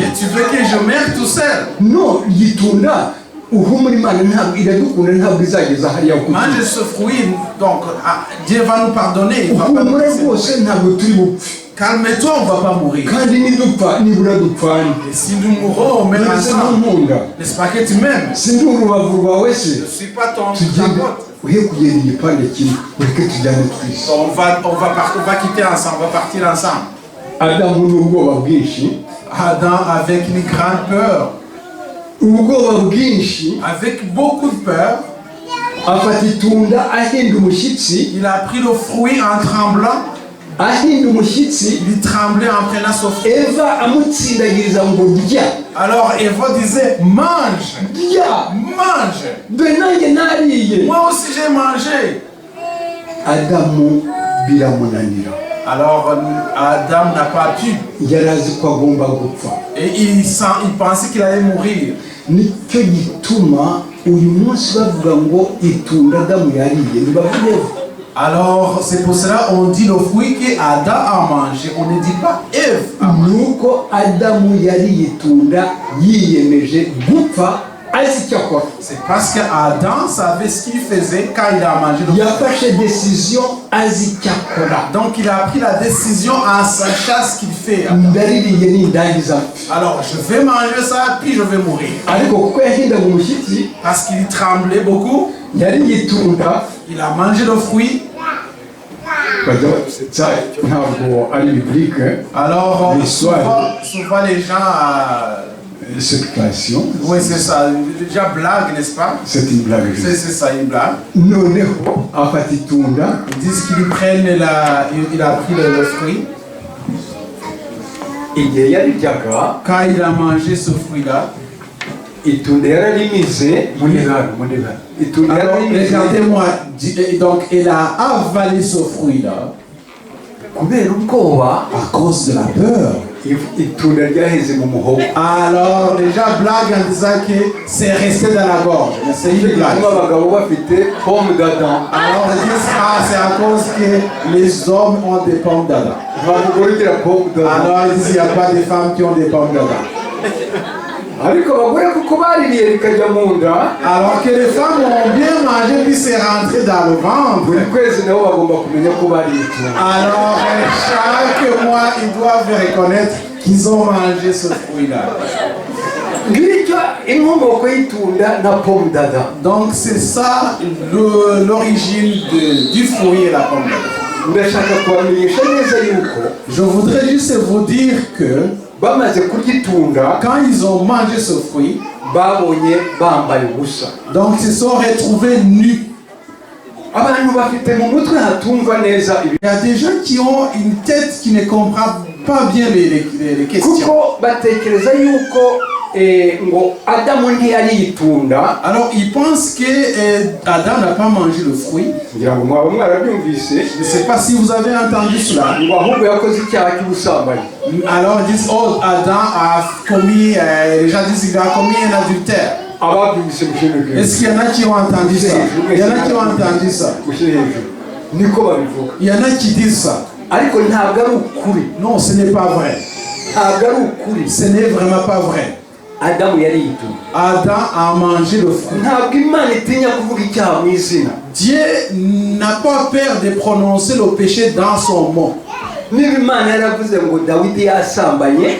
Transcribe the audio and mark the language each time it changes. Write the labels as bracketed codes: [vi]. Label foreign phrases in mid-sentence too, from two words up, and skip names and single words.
[fr] Et tu veux que je meure tout seul? [rw] No, gitunda uhumura Imana ntabwo iradukunda, ntabwo izageza hariya kuko [fr] Mange ce fruit, donc Dieu va nous pardonner. Il va pas nous [rw] uhumura [fr] laisser. [rw] rwose ntabwo turi bupfe, [fr] Calme-toi, on ne va pas mourir. [rw] kandi nidupfa nibura dupfane. [fr] Et si nous mourons, on meurt [rw] Nonese [fr] ensemble. [rw] ntunkunda, [fr] N'est-ce pas que tu m'aimes? [rw] sindi urubavu rwawe se? [fr] Je ne suis pas ta [rw] Tugende [fr] pote. [rw] uhe kugenda igipande kimwe ureke tujyane twese. [fr] On va quitter ensemble, on va partir ensemble. [rw] Adamu n'ubwoba bwinshi, [fr] Adam avec une grande peur, [rw] ubwoba bwinshi, [fr] avec beaucoup de peur, [rw] afata itunda ahinda umushyitsi, [fr] il a pris le fruit en tremblant. [rw] ahinda umushyitsi. [fr] Il tremblait en prenant ce fruit. [rw] Eva amutsindagiriza ngo rya [fr] Alors Eva disait, mange, [rw] rya, [fr] mange. [rw] dore nanjye nariye. [fr] Moi aussi j'ai mangé. [rw] Adamu biramunanira, [fr] Alors Adam n'a pas pu. [rw] yari azi ko agomba gupfa. [fr] Et il pensait qu'il allait mourir. [rw] Nicyo gituma uyu munsi bavuga ngo itunda Adamu yariye, ntibavugeho. [fr] Alors c'est pour cela qu'on dit le fruit qu'Adam a mangé. On ne dit pas Ève a mangé. [rw] Nuko Adamu yariye itunda yiyemeje gupfa azi icyo akora. [fr] C'est parce qu'Adam savait ce qu'il faisait quand il a mangé le fruit. [rw] Yafashe decision azi icyo akora. [fr] Donc il a pris la décision en sachant ce qu'il fait. [rw] Ndaririye nindangiza. [fr] Alors je vais manger ça puis je vais mourir. [rw] Ariko kuko yahindaga umushyitsi, [fr] Parce qu'il tremblait beaucoup, [rw] yariye itunda. [fr] il a mangé le fruit. [rw] Ça ntabwo ari biblique. [fr] Alors L'histoire. souvent les gens... Cette création. oui, c'est ça. Déjà blague, n'est-ce pas? C'est une blague. C'est ça, une blague. [rw] Noneho afata itunda. [fr] Ils disent qu'ils prennent il a pris le fruit. [rw] Igihe yariryaga, [fr] Quand il a mangé ce fruit-là, [rw] itunda yararimize muri hano. Itunda [fr] alors [rw] yararimize [fr] regardez-moi, donc il a avalé ce fruit-là [rw] kubera ubwoba, [fr] à cause de la peur. [rw] itunda ryaheze mu muhogo. [fr] Alors les gens blaguent en disant que c'est resté dans la gorge. Mais c'est une blague. [rw] Bituma abagabo bafite [fr] pomme d'Adam. Alors ils disent c'est à cause que les hommes ont des pommes d'Adam. [rw] Abagore ugira [fr] pomme d'Adam. Alors ils disent il n'y a pas de femmes qui ont des pommes d'Adam. [rw] Ariko abagore kuko baririye rikajya mu nda, [fr] Alors que les femmes ont bien mangé puis c'est rentré dans le ventre. [rw] buri kwezi nabo bagomba kumenya ko bariye itunda. [fr] Alors chaque mois ils doivent reconnaître qu'ils ont mangé ce fruit-là. [rw] Ngicyo inkomoko y'itunda na [fr] pomme d'Adam. Donc c'est ça l'origine du fruit et la pomme d'Adam. [rw] Ndashaka kubamenyesha neza yuko [fr] Je voudrais juste vous dire que [rw] bamaze kurya itunda [fr] quand ils ont mangé ce fruit, [rw] babonye bambaye ubusa. [fr] donc ils se sont retrouvés nus. [rw] Abantu bafite mu mutwe hatumva neza ibi, [fr] Il y a des gens qui ont une tête qui ne comprend pas bien les questions. [rw] kuko batekereza yuko ngo Adamu ntiyariye itunda. [fr] Alors ils pensent que Adam n'a pas mangé le fruit. [rw] Ngira ngo mwaba mwarabyumvise, [fr] Je ne sais pas si vous avez entendu cela. [rw] ngo ahubwo yakoze icyaha cy'ubusambanyi. [fr] Alors ils disent, oh, Adam a commis, les gens disent qu'il a commis un adultère. [rw] Ababyumvise mushyire hejuru. [fr] Est-ce qu'il y en a qui ont entendu ça? Il y en a qui ont entendu ça. [rw] Mushyire hejuru. Niko babivuga. [fr] Il y en a qui disent ça. [rw] Ariko ntabwo ari ukuri. [fr] Non, ce n'est pas vrai. [rw] Ntabwo ari ukuri. [fr] Ce n'est vraiment pas vrai. [rw] Adamu yariye itunda. [fr] Adam a mangé le fruit. [rw] Ntabwo Imana itinya kuvuga icyaha mu izina. [fr] Dieu n'a pas peur de prononcer le péché dans son mot. [rw] Niba Imana yaravuze ngo Dawidi yasambanye,